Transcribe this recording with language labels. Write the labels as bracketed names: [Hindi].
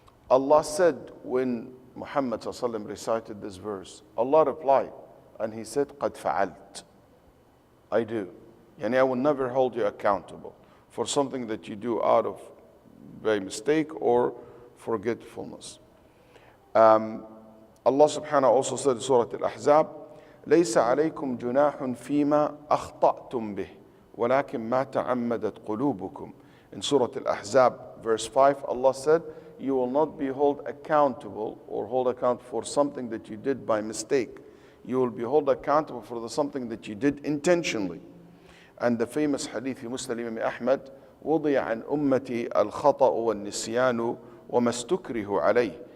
[English] Allah said when Muhammad ﷺ recited this verse, Allah replied and he said, [Arabic] قَدْ فَعَلْتُ. [English] I do. Yani I will never hold you accountable for something that you do out of by mistake or forgetfulness. Allah subhanahu also said in Surah Al-Ahzab, [Arabic] لَيْسَ عَلَيْكُمْ جُنَاحٌ فِي مَا أَخْطَأْتُمْ بِهِ وَلَكِنْ مَا تَعَمَّدَتْ قُلُوبُكُمْ. [English] In Surah Al-Ahzab, verse 5, Allah said, you will not be held accountable or hold account for something that you did by mistake. You will be held accountable for something that you did intentionally. And the famous hadith in Muslim Imam Ahmad, [Arabic] وضع عن أمتي الخطأ والنسيان وما استكره عليه.